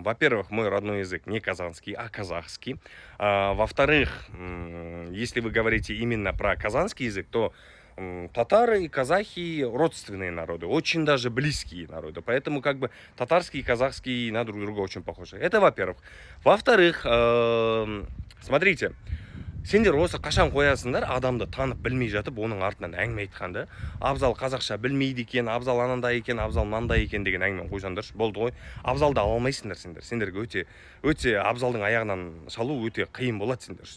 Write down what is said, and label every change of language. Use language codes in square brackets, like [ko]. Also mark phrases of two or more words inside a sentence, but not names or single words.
[ru] Во-первых, мой родной язык не казанский, а казахский. Во-вторых, если вы говорите именно про казанский язык, то татары и казахи родственные народы, очень даже близкие народы. Поэтому как бы татарский и казахский на друг друга очень похожи. Это во-первых. Во-вторых, смотрите. [kk] Сендер осы қашан қоясыңдар адамды танып білмей жатып оның артынан әңгіме айтқанды. Абзал қазақша білмейді екен, абзал анандай екен, абзал мынандай екен деген әңгімені қойсаңдаршы, болды ғой. Абзалды ала алмайсыңдар сендер. Сендерге өте абзалдың аяғынан шалу өте қиын болады сендер үшін.